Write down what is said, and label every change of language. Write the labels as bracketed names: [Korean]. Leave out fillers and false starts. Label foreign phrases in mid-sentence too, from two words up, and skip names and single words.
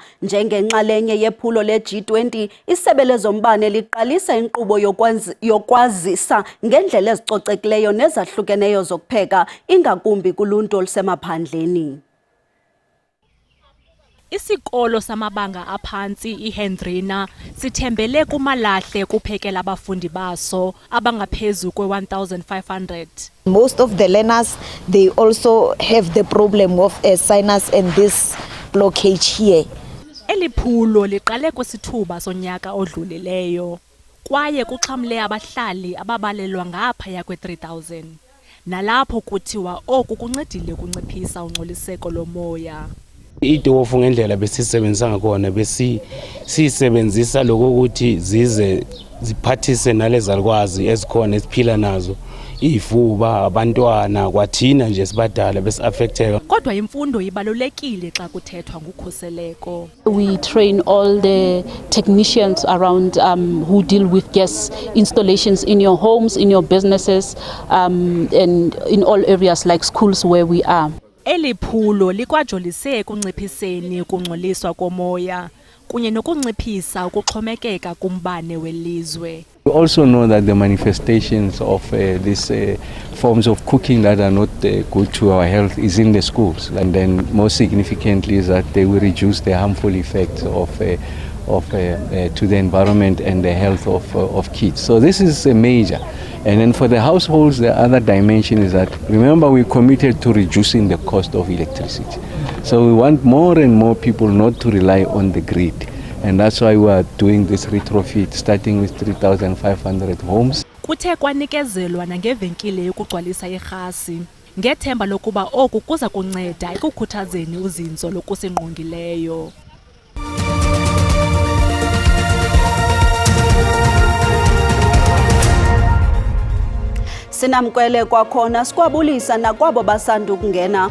[Xhosa] Njengenxalenye yephulo le-G20, isebe lezombane liqalisa inkqubo yokwazisa ngendlela ezicocekileyo nezahlukeneyo zokupheka, ingakumbi kuluntu olusemaphandleni. Isikolo samabanga aphantsi iHendrina sithembele kumalahle kuphekela abafundi baso abangaphezu kwe-1500. [English] Most of the learners, they also have the problem of a sinus and this blockage here. [Xhosa] Eliphulo liqale kwisithuba sonyaka odlulileyo kwaye kuxhamle abahlali ababalelwa ngaphaya kwe-3000. Nalapho kuthiwa oku kuncedile ukunciphisa ungcoliseko lomoya. Itofu ngendlela besisebenzisa ngakona besisebenzisa lokuthi zize ziphathise nalezalukwazi ezikhona esiphila nazo, ifuba, abantwana kwathina nje sibadala besiaffecteka. Kodwa imfundo ibalulekile xa kuthethwa ngokhuseleko. [English] We train all the technicians around who deal with gas installations in your homes, in your businesses, and in all areas like schools where we are. [Xhosa] Eliphulo likwajolise ekunciphiseni ukungcoliswa komoya kunye nokunciphisa ukuxhomekeka kumbane welizwe. [English] We also know that the manifestations of these forms of cooking that are not good to our health is in the schools, and then most significantly is that they will reduce the harmful effects to the environment and the health of kids. So this is a major. And then for the households, the other dimension is that, remember, we committed to reducing the cost of electricity. So we want more and more people not to rely on the grid. And that's why we are doing this retrofit, starting with 3,500 homes. [Xhosa] Kuthe kwanikezelwa nangevenkile yokugcwalisa irhasi ngethemba lokuba oku kuza kunceda ekukhuthazeni uzinzo lokusingqongileyo. Sinamkwele kwakhona sikwabulisa nakwabo basanda ukungena.